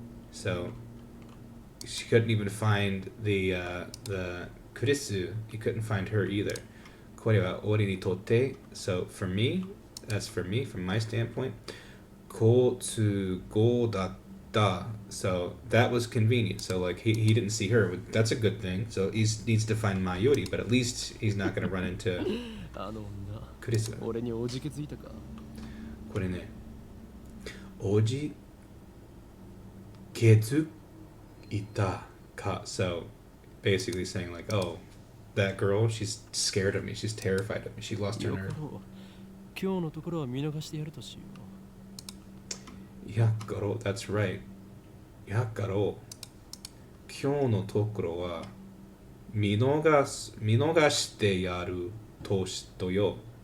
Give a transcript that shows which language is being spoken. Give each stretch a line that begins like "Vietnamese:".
English: So she couldn't even find the Kurisu. He couldn't find her either.
Japanese: これは俺にとって
English: so for me, from my standpoint,
Japanese: 好都合だった。
English: So that was convenient. So like he didn't see her. That's a good thing. So he needs to find Mayuri, but at least he's not going to run into
Japanese: あの女、クリス。俺におじけづいたか。これね、おじけづいたか。
English: So basically saying like, oh, that girl, she's scared of me. She's terrified of me. She lost her nerve.
Japanese: 今日のところは見逃してやるとしよう。やっかろう。
English: That's right.
Japanese: やっかろう。今日のところは見逃してやるとよ。